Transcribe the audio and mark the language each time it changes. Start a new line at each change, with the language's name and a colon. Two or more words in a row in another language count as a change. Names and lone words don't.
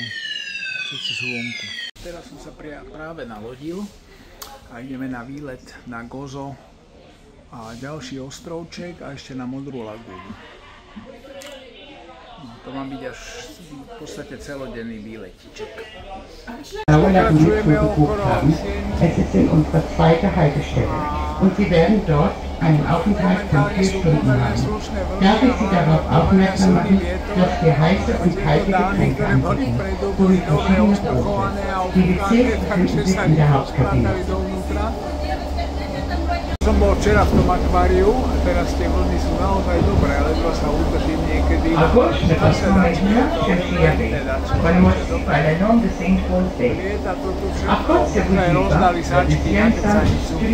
Slovak: Všetci sú vonku. Teraz som sa práve nalodil a ideme na výlet na Gozo a ďalší ostrovček a ešte na Modrú lagúnu. No, to má byť až v podstate celodenný výletiček.
German: Es ist in unserer zweiten Haltestelle und Sie werden dort einen Aufenthalt von 4 Stunden haben. Darf ich Sie darauf aufmerksam machen, dass wir heiße und kalte Getränke anbieten, sowie verschiedene Brote. Die WCs befinden sich in der Hauptkabine.
Slovak: Som bol včera v tom akváriu a teraz tie vlny sú naozaj dobré, ledva sa udržím niekedy. Zase dačne to teda čo lieta to tu všetko, aj rozdali sáčky na kecanicu.